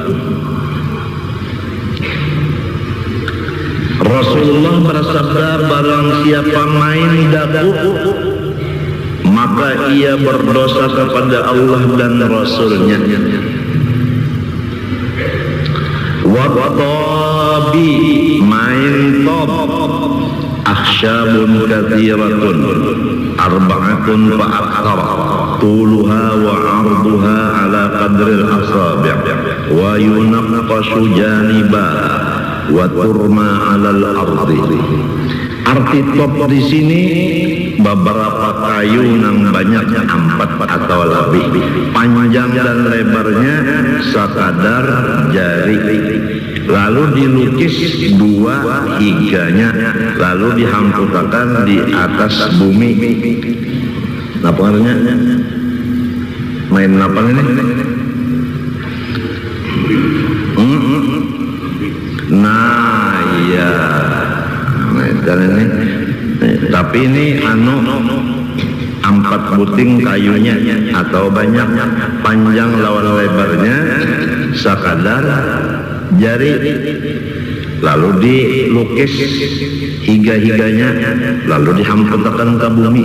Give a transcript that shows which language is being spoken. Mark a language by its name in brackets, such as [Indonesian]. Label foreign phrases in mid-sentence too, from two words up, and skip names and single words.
[Banjar] Rasulullah bersabda, barang siapa main daku, maka ia berdosa kepada Allah dan Rasulnya. [Arabic] Wattabi, [Banjar] main top, [Arabic] أخشاب كثيرة أربعة فأكثر طولها وعرضها على قدر الأصابع وينقش جانبها وترمى على الأرض. [Banjar] Arti top di sini beberapa kayu yang banyak 4 atau lebih, panjang dan lebarnya sekadar jari, lalu dilukis 2 higanya, lalu dihampurkan di atas bumi. Apa artinya? Main apa ini? Nah, iya. Ini. Tapi ini 4 buting kayunya atau banyak, panjang lawan lebarnya sekadar jari, lalu dilukis higa-higanya, lalu dihampurkan ke bumi.